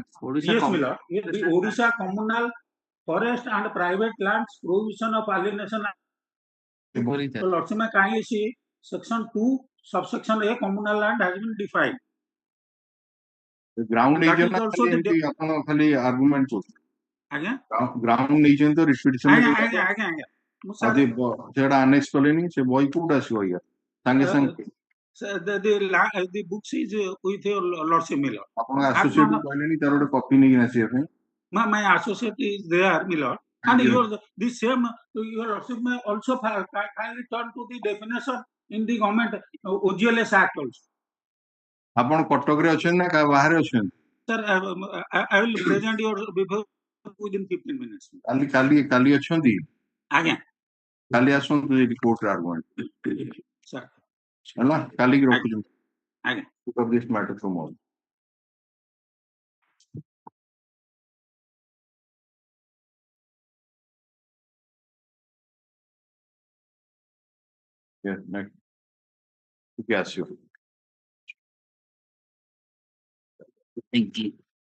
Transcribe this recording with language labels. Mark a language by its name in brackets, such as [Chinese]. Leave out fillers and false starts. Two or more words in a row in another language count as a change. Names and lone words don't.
[English] Yes, my lord. The Odisha Communal Forest and Private Lands Provision of Alienation Act. Your lordship may kindly see section 2, subsection A, communal land has been defined. The ground That agent is also the [Odia] ଏମିତି ଆପଣ ଖାଲି argument କରୁଛନ୍ତି. ଆଜ୍ଞା ground ନେଇଛନ୍ତି ତ repetition ଆଜ୍ଞା ଆଜ୍ଞା ଆଜ୍ଞା ଆଜ୍ଞା ମୁଁ ସାର୍ ସେଟା annex କଲେନି ସେ ବହି କୋଉଠି ଆସିବ ଆଜ୍ଞା ସାଙ୍ଗେ ସାଙ୍ଗେ [English] the books is with your lordship, my lord. [Odia] ଆପଣ associate କହିଲେନି ତାର ଗୋଟେ କପି ନେଇକି ଆସିବା ପାଇଁ. [English] My associate is there, my lord. And the same, your lordship may also kindly turn to the definition in the government OGLS Act also. [Odia] ଆପଣ କଟକରେ ଅଛନ୍ତି ନା ବାହାରେ ଅଛନ୍ତି? [English] Sir, I will present your before within 15 minutes. [Odia] କାଲି ଅଛନ୍ତି? ଆଜ୍ଞା କାଲି ଆସନ୍ତୁ ଏଠି କୋର୍ଟରେ ଆର୍ଗୁମେଣ୍ଟ. [English] sir. [Odia] ହେଲା କାଲିକି ରଖୁଛନ୍ତି. ଆଜ୍ଞା [English] of this matter tomorrow. Yeah, next. Yes, you. Thank you.